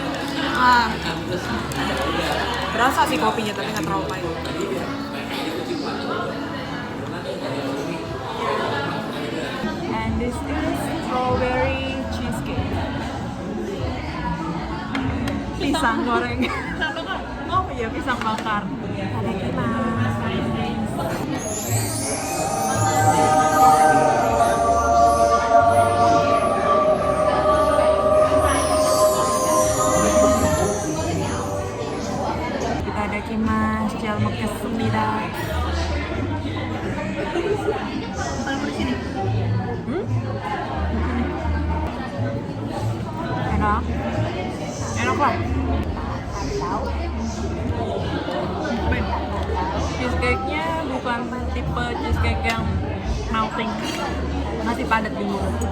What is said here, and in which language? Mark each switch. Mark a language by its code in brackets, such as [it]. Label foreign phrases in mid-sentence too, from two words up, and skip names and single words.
[id] Ah, Berasa sih kopinya tapi nggak terlalu pahit. [en] And this is strawberry cheesecake. [id] Pisang goreng. Oh iya pisang bakar. [ja] Itadakimasu. [ko] 잘 먹겠습니다. [id] Enak. Enak lah. Cheesecake-nya bukan tipe cheesecake yang melting, masih padat di mulut.